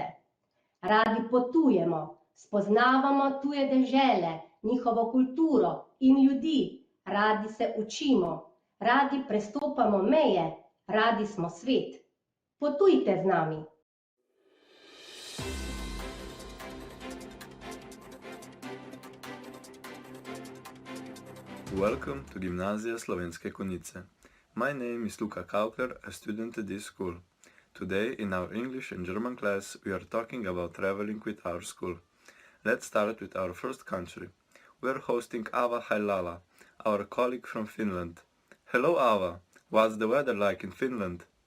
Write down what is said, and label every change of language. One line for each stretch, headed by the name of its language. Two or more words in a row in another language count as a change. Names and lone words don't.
Slovenian: Radi potujemo, spoznavamo tuje dežele, njihovo kulturo in ljudi, radi se učimo, radi prestopamo meje, radi smo svet. Potujte z nami!
English: Welcome to Gimnazija Slovenske Konjice. My name is Luka Kaupler, a student at this school. Today, in our English and German class, we are talking about traveling with our school. Let's start with our first country. We are hosting Ava Hailala, our colleague from Finland. Hello Ava, what's the weather like in Finland?